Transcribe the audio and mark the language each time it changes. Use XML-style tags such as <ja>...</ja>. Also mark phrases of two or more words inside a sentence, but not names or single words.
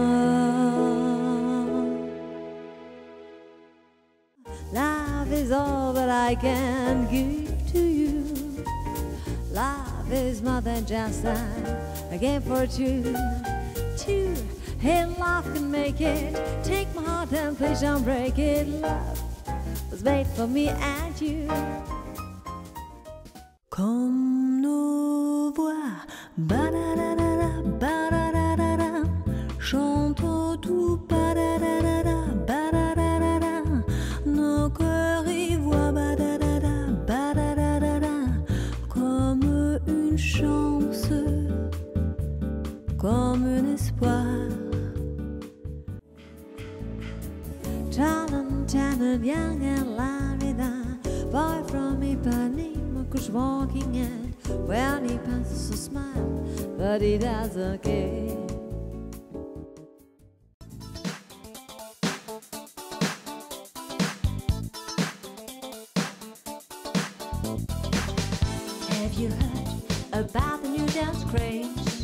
<en>Love is all that I can give to you. Love is more than just a game for two. Hey, love can make it. Take my heart and please don't break it. Love was made for me and you.</en> <fr>Comme nos voix, ba-da-da-da-da, ba-da-da-da-da, chantent tout, ba-da-da-da-da, ba-da-da-da-da, nos cœurs y voient, ba-da-da-da, ba-da-da-da-da, comme une chance, comme un espoir.</fr> <en>Talented, young and la-vida, boy from Ipanema goes walking and when he passes a smile, but he doesn't care. Have you heard about the new dance craze?</en>